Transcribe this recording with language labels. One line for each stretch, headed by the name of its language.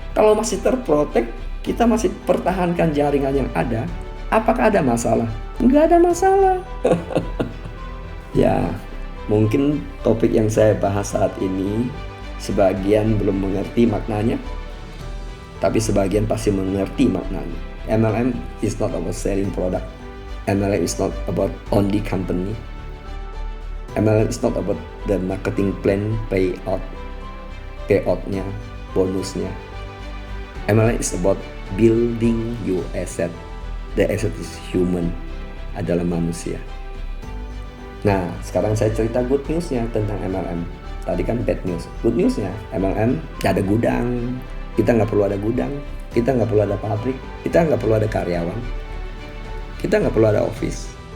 Indonesian: Kalau masih terprotek, kita masih pertahankan jaringan yang ada. Apakah ada masalah? Nggak ada masalah. Ya, mungkin topik yang saya bahas saat ini sebagian belum mengerti maknanya, tapi sebagian pasti mengerti maknanya.
English: MLM is not about selling product. MLM is not about only company. MLM is not about the marketing plan, payoutnya, bonusnya. MLM is about building your asset. The asset is human,
Indonesian: adalah manusia. Nah, sekarang saya cerita good newsnya tentang MLM. Tadi kan bad news. Good newsnya, MLM gak ada gudang. Kita nggak perlu ada gudang. Kita nggak perlu ada pabrik. Kita nggak perlu ada karyawan. Kita nggak perlu ada office.